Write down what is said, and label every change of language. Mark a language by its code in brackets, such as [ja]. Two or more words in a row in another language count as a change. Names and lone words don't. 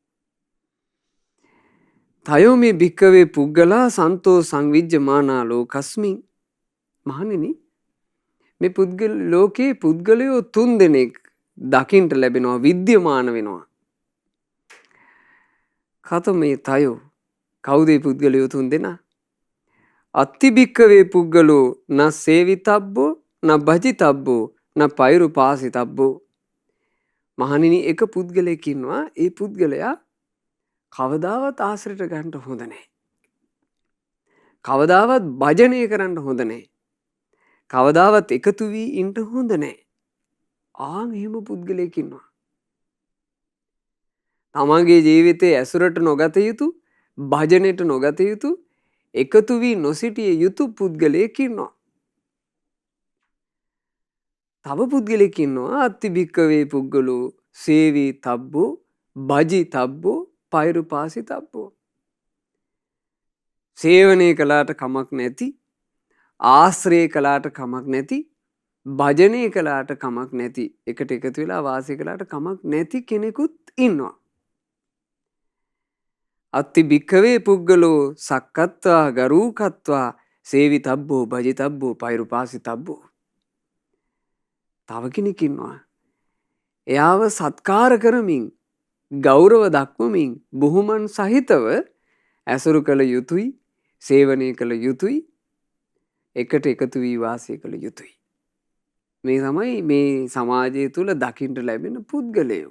[pi] තයෝ මේ භික්කවේ පුද්ගලා සන්තෝ සංවිජ්ජමානා ලෝකස්මින්. [si] මහණෙනි මේ පුද්ගල ලෝකේ පුද්ගලයෝ 3 දෙනෙක් දකින්ට ලැබෙනවා, විද්‍යමාන වෙනවා. [pi] කතමේ තයෝ [si] කවුද මේ පුද්ගලයෝ 3 දෙනා? [pi] අත්ති භික්කවේ පුද්ගලෝ න සේවිතබ්බෝ න භජිතබ්බෝ න පෛරුපාසිතබ්බෝ. [si] මහණෙනි එක පුද්ගලයෙක් ඉන්නවා. ඒ පුද්ගලයා කවදාවත් ආශ්‍රිත ගන්න හොඳ නැහැ. කවදාවත් භජනය කරන්න හොඳ නැහැ. කවදාවත් එකතු වී ඉන්න හොඳ නැහැ. ආන් එහෙම පුද්ගලයෙක් ඉන්නවා. තමන්ගේ ජීවිතයේ ඇසුරට නොගත යුතු, භජනයට නොගත යුතු, එකතු වී නොසිටිය යුතු පුද්ගලයෙක් ඉන්නවා. තව පුද්ගලයෙක් ඉන්නවා [pi] අත්ති භික්කවේ පුද්ගලෝ සේවී තබ්බෝ භජි තබ්බෝ පෛරුපාසි තබ්බෝ. [si] සේවනය කළාට කමක් නැති, ආශ්‍රය කළාට කමක් නැති, භජනය කළාට කමක් නැති, එකට එකතු වෙලා වාසය කළාට කමක් නැති කෙනෙකුත් ඉන්නවා. [pi] අත්ති භික්කවේ පුද්ගලෝ සක්කත්වා ගරූකත්වා සේවි තබ්බෝ භජි තබ්බෝ පෛරුපාසි තබ්බෝ. [si] තව කෙනෙක් ඉන්නවා. එයාව සත්කාර කරමින්, ගෞරව දක්වමින්, බුහුමන් සහිතව ඇසුරු කළ යුතුයි, සේවනය කළ යුතුයි, එකට එකතු වී වාසය කළ යුතුයි. මේ තමයි මේ සමාජය තුළ දකින්ට ලැබෙන පුද්ගලයෝ.